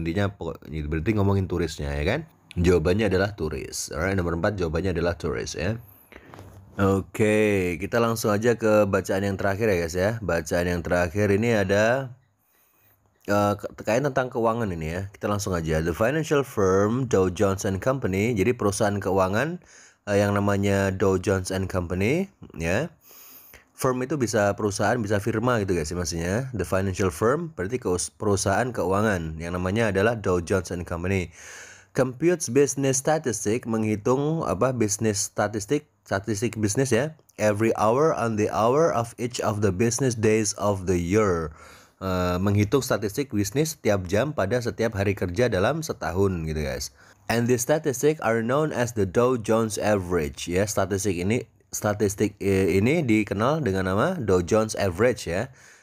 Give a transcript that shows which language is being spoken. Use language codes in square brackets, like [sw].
[id] Intinya berarti ngomongin turisnya ya kan. Jawabannya adalah turis. Alright, nomor 4 jawabannya adalah turis ya. Oke, kita langsung aja ke bacaan yang terakhir ya guys ya. Bacaan yang terakhir ini ada terkait tentang keuangan ini ya. Kita langsung aja. [en] The financial firm Dow Jones and Company. [id] Jadi perusahaan keuangan yang namanya Dow Jones and Company ya. Firm itu bisa perusahaan, bisa firma gitu guys maksudnya. [en] The financial firm [id] berarti perusahaan keuangan yang namanya adalah Dow Jones and Company. [en] Computes business statistic, [id] menghitung bisnis statistik bisnis ya, [en] every hour on the hour of each of the business days of the year. [id] Menghitung statistik bisnis setiap jam pada setiap hari kerja dalam setahun gitu guys. [en] And the statistic are known as the Dow Jones Average ya. [id] Statistik ini dikenal dengan nama Dow Jones Average ya.